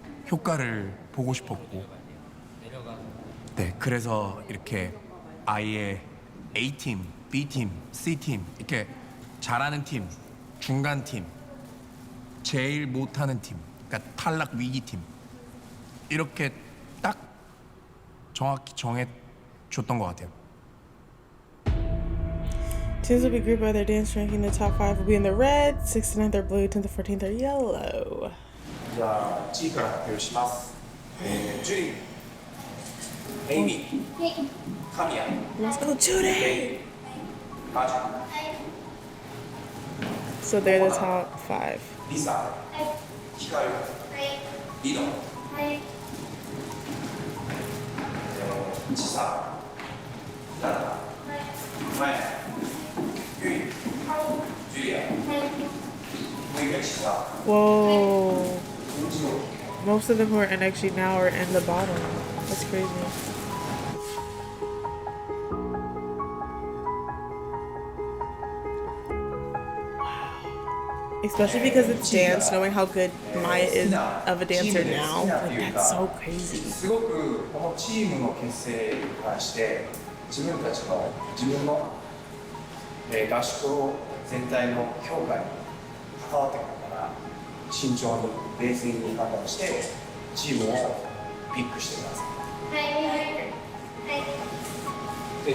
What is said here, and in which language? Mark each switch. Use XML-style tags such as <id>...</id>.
<ko>효과를 보고 싶었고, 네, 그래서 이렇게 아예 A팀, B팀, C팀 이렇게 잘하는 팀, 중간 팀, 제일 못하는 팀, 그러니까 탈락 위기 팀 이렇게 딱 정확히 정해줬던 것 같아요.</ko> <en>Teams will be grouped by their dance ranking. The top 5 will be in the red, 6th to 9th are blue, 10th to 14th are yellow.</en> <ja>じゃあチーから発表します。ジュリン、エイミー、カミヤ、</ja> <en>Let's go, Judy!</en> <ja>レイ、マジュ、</ja> <en>So they're the top 5.</en> <ja>リサ、ヒカル、リノ、チサ、ラナ、マヤ、ユイ、ジュリア、もう一回チサ。</ja> <en>Whoa. Most of them who are in XG now are in the bottom. That's crazy. Especially because it's dance, knowing how good Maya is of a dancer now, like that's so crazy.</en> <ja>すごくこのチームの結成に関して自分たちの自分の合宿全体の評価に関わってくるから慎重に冷静に判断してチームをピックしてください。</ja>